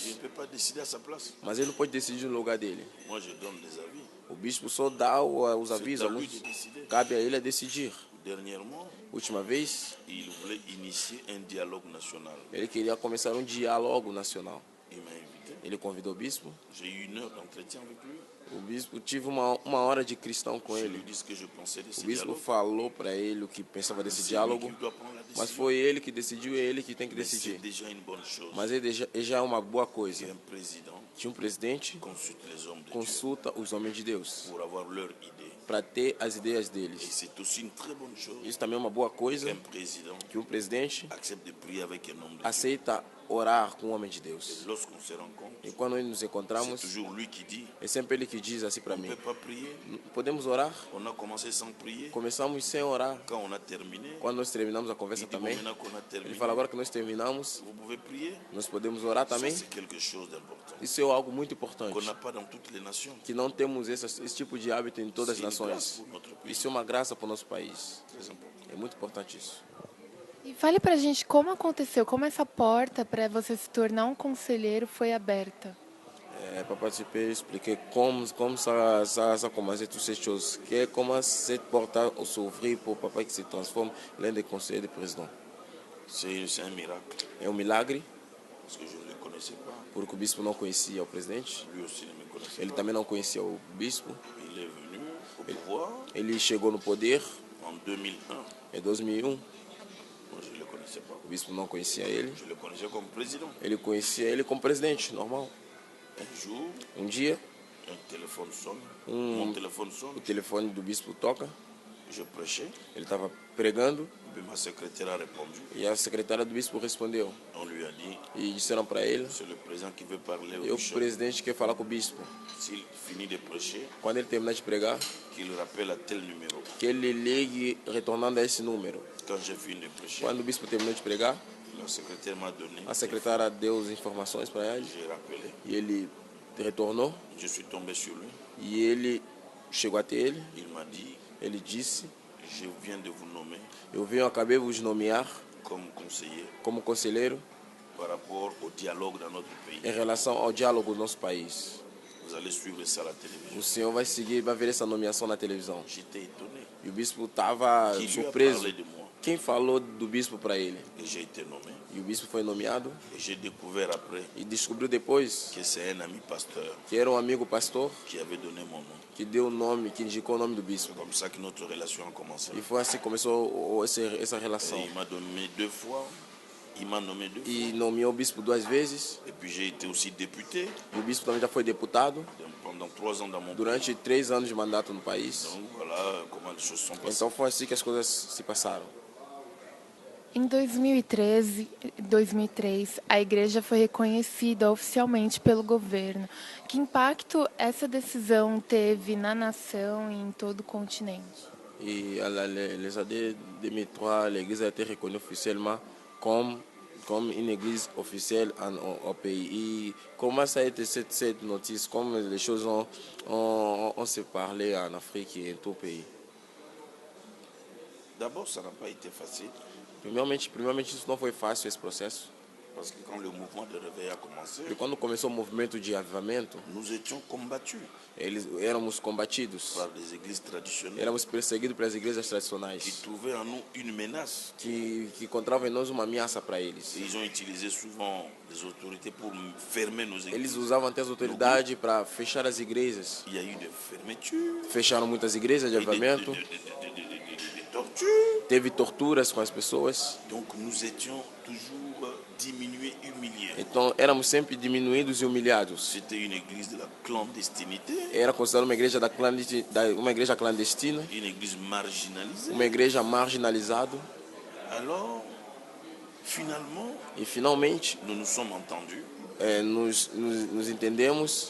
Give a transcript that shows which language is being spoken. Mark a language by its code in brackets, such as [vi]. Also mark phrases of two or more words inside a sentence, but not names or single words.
[fr] ne peux pas décider à sa place. [pt] mas ele não pode decidir no lugar dele. [fr] Moi, je donne des avis. [pt] O bispo só dá os avisos, [fr] C'est à lui de décider. [pt] cabe a ele a decidir. [fr] Dernièrement, [pt] Última vez, [fr] il voulait initier un dialogue national. [pt] ele queria começar um diálogo nacional. [fr] Il m'a invité. [pt] Ele convidou o bispo. [fr] J'ai eu 1 heure d'entretien avec lui. [pt] O bispo tive uma hora de cristão com [fr] Je lui [pt] ele. [fr] dis ce que je pensais de ce [pt] O bispo [fr] dialogue. [pt] falou para ele o que pensava desse [fr] C'est lui [pt] diálogo, [fr] qui doit prendre la [pt] mas [fr] décision. [pt] foi ele que decidiu e é ele que tem que [fr] Mais c'est [pt] decidir. [fr] déjà une bonne chose [pt] Mas ele já é uma boa coisa. [fr] qu'un président [pt] Que um presidente [fr] consulte les hommes de Dieu [pt] consulta os homens de Deus [fr] pour avoir leur idée. [pt] para ter as ideias [fr] Et [pt] deles. [fr] c'est aussi une très bonne chose [pt] Isso também é uma boa coisa, [fr] qu'un président [pt] que um presidente [fr] accepte de prier avec un homme de Dieu. [pt] aceita orar com um homem de Deus. [fr] Lorsqu'on se rencontre, [pt] E quando nós nos [fr] c'est [pt] encontramos, [fr] toujours lui qui dit [pt] é sempre ele que diz assim para [fr] on ne [pt] mim: [fr] peut pas prier. [pt] podemos orar? [fr] On a commencé sans prier. [pt] Começamos sem orar. [fr] Quand on a terminé, [pt] Quando nós terminamos a [fr] il [pt] conversa [fr] dit bon, [pt] também, [fr] maintenant qu'on a [pt] ele [fr] terminé, [pt] fala: agora que nós terminamos, [fr] vous pouvez prier. [pt] nós podemos orar [fr] Ça, [pt] também. [fr] c'est quelque chose d'important [pt] Isso é algo muito importante, [fr] qu'on n'a pas dans toutes les nations. [pt] que não temos esse tipo de hábito em todas as [fr] C'est une grâce [pt] nações. [fr] pour notre pays. [pt] Isso é uma graça para o nosso país. [fr] Très important. [pt] É muito importante isso. E fale pra gente como aconteceu, como essa porta para você se tornar um conselheiro foi aberta. [fr] Para participer, expliquer como ça commence toutes ces choses. Comment cette porte s'ouvrir pour papa qui se transforme l'un des conseillers du président. C'est un miracle [pt] É um milagre, [fr] parce que je ne le connaissais pas. [pt] porque o bispo não conhecia o presidente. [fr] Lui aussi ne me connaissait [pt] Ele [fr] pas. [pt] também não conhecia o bispo. [fr] Il est venu au pouvoir [pt] Ele chegou no poder [fr] en 2001. [pt] em 2001. [fr] Moi, je ne le connaissais pas. [pt] O bispo não conhecia ele. [fr] Je le connaissais comme président. [pt] Ele conhecia ele como presidente, normal. [fr] Un jour, [pt] Um dia, [fr] un téléphone sonne. Mon téléphone sonne. [pt] o telefone do bispo toca. [fr] Je prêchais. [pt] Ele estava pregando [fr] Puis ma secrétaire a répondu. [pt] e a secretária do bispo respondeu. [fr] On lui a dit, [pt] E disseram para ele: [fr] c'est le président qui veut parler au [pt] e o [fr] bishop. [pt] presidente quer falar com o bispo. [fr] S'il finit de prêcher, [pt] Quando ele terminar de pregar, [fr] qu'il rappelle à tel numéro. [pt] que ele ligue retornando a esse número. [fr] Quand j'ai fini de prêcher, [pt] Quando o bispo terminou de pregar, [fr] la secrétaire m'a donné. [pt] a secretária deu as informações para ele [fr] J'ai rappelé. [pt] e ele retornou [fr] Je suis tombé sur lui. [pt] e ele chegou até ele. [fr] Il m'a dit, [pt] Ele disse: [fr] je viens de vous nommer [pt] eu acabei de vos nomear [fr] comme conseiller [pt] como conselheiro [fr] par rapport au dialogue dans notre pays. [pt] em relação ao diálogo do nosso país. [fr] Vous allez suivre ça à la télévision. [pt] O senhor vai seguir, vai ver essa nomeação na televisão. [fr] J'étais étonné. [pt] E o bispo estava [fr] Qui lui a [pt] surpreso. [fr] parlé de moi? [pt] Quem falou do bispo para ele? [fr] Et j'ai été nommé. [pt] E o bispo foi nomeado [fr] Et j'ai découvert après [pt] e descobriu depois [fr] que c'est un ami pasteur [pt] que era um amigo pastor [fr] qui avait donné mon nom. [pt] que deu o nome, que indicou o nome do bispo. [fr] C'est comme ça que notre relation a commencé. [pt] E foi assim que começou essa relação. [fr] Et il m'a donné 2 fois. Il m'a nommé 2 fois. [pt] E nomeou o bispo 2 vezes. [fr] Et puis j'ai été aussi député [pt] E o bispo também já foi deputado [fr] pendant 3 ans dans mon pays. [pt] durante 3 anos de mandato no país. [fr] Donc voilà comment les choses sont passées. [pt] Então foi assim que as coisas se passaram. Em 2003, a igreja foi reconhecida oficialmente pelo governo. Que impacto essa decisão teve na nação e em todo o continente? [fr] Et les années 2003, l'église a été reconnue officiellement comme une église officielle au pays. Et comment ça a été cette notice, comme les choses ont se parlé en Afrique et en tout le pays. D'abord, ça n'a pas été facile [pt] Primeiramente, isso não foi fácil, esse processo. [fr] parce que quand le mouvement de réveil a commencé, [pt] E quando começou o movimento de avivamento, [fr] nous étions combattus [pt] éramos combatidos, [fr] par des églises traditionnelles [pt] éramos perseguidos pelas igrejas [fr] qui [pt] tradicionais, [fr] trouvaient en nous une menace. [pt] que encontravam em nós uma ameaça para eles. [fr] Et ils ont utilisé souvent les autorités pour fermer nos [pt] Eles [fr] églises. [pt] usavam até as autoridades para fechar as igrejas. [fr] Il y a eu des fermetures, [pt] Fecharam muitas igrejas de [fr] et des [pt] avivamento, [fr] tortures. [pt] teve torturas com as pessoas. [fr] Donc nous étions toujours diminués, humiliés. [pt] Então éramos sempre diminuídos e humilhados. [fr] C'était une église de la clandestinité, [pt] Era considerada uma igreja uma igreja clandestina, [fr] une église marginalisée. [pt] uma igreja marginalizada. [fr] Alors, finalement, [pt] E finalmente [fr] nous nous sommes entendus, [pt] nos entendemos,